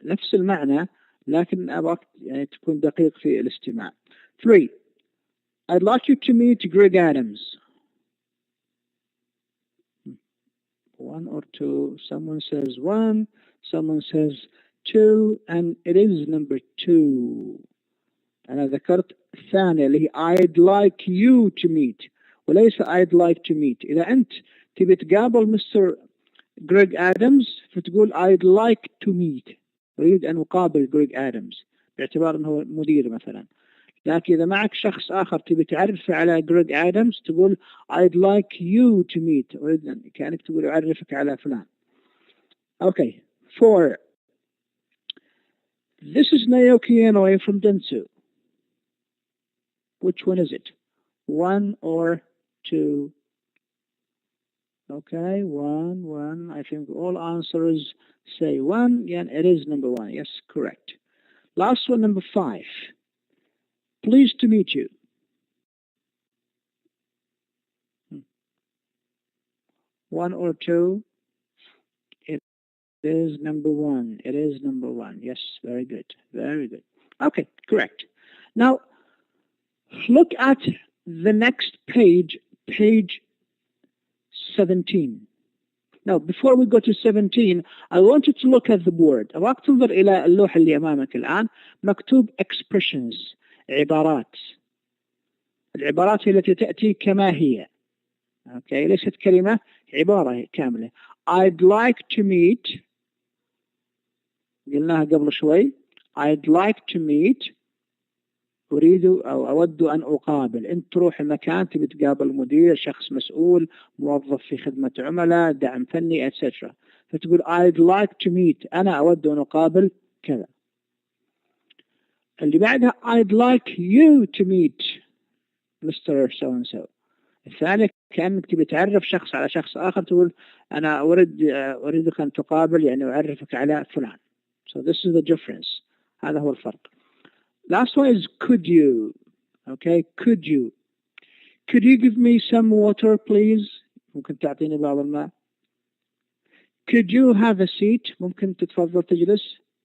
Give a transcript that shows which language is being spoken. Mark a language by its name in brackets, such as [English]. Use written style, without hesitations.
[Arabic] نفس المعنى لكن أبغاك يعني تكون دقيق في الاستماع. 3. [English] I'd like you to meet Greg Adams. 1 or 2. Someone says 1. Someone says 2. And it is number 2. [Arabic] أنا ذكرت الثانية اللي هي [English] I'd like you to meet [Arabic] وليس [English] I'd like to meet. [Arabic] إذا أنت تبي تقابل مستر جريج آدمز فتقول [English] I'd like to meet. [Arabic] أريد أن أقابل جريج آدمز باعتبار أنه مدير مثلا. لكن إذا معك شخص آخر تبي تعرف على جريج آدمز تقول [English] I'd like you to meet. [Arabic] أريد أن كأنك تقول أعرفك على فلان. [English] Okay. 4. This is Naoki Inoue from Dentsu. Which one is it? 1 or 2? Okay, 1. I think all answers say 1. Yeah, it is number 1. Yes, correct. Last one, number 5. Pleased to meet you. 1 or 2? It is number 1. It is number 1. Yes, very good. Very good. Okay, correct. Now, look at the next page, page 17. Now, before we go to 17, I want you to look at the board. [Arabic] أبغاك تنظر إلى اللوحة اللي أمامك الآن. مكتوب expressions. عبارات. العبارات هي التي تأتي كما هي. Okay, ليست كلمة، عبارة كاملة. [English] I'd like to meet. [Arabic] قلناها قبل شوي. [English] I'd like to meet. [Arabic] أريد أو أود أن أقابل. أنت تروح المكان تبي تقابل مدير، شخص مسؤول، موظف في خدمة عملاء، دعم فني etc. فتقول [English] I'd like to meet. [Arabic] أنا أود أن أقابل كذا. اللي بعدها [English] I'd like you to meet Mr. so and so. [Arabic] الثانية كأنك تبي تعرف شخص على شخص آخر تقول أنا أريدك أن تقابل يعني أعرفك على فلان. [English] So this is the difference. [Arabic] هذا هو الفرق. [English] Last one is could you. Okay, could you. Could you give me some water please? [Arabic] ممكن تعطيني بعض الماء. [English] Could you have a seat? [Arabic] ممكن تتفضل تجلس.